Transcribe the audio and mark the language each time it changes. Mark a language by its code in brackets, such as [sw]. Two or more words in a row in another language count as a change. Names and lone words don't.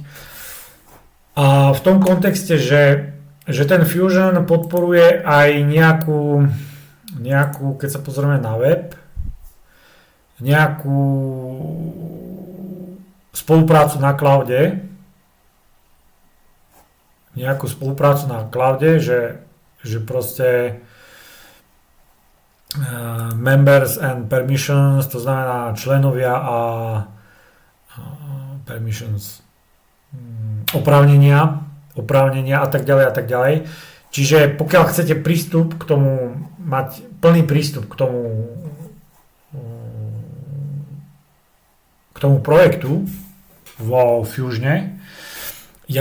[sk] A v tom kontexte, že ten Fusion podporuje aj nejakú, keď sa pozrieme na web, nejakú spoluprácu na cloude, že proste [en] members and permissions, [sk] to znamená členovia a permissions, oprávnenia a tak ďalej. Čiže pokiaľ chcete prístup k tomu, mať plný prístup k tomu projektu vo Fusione, ja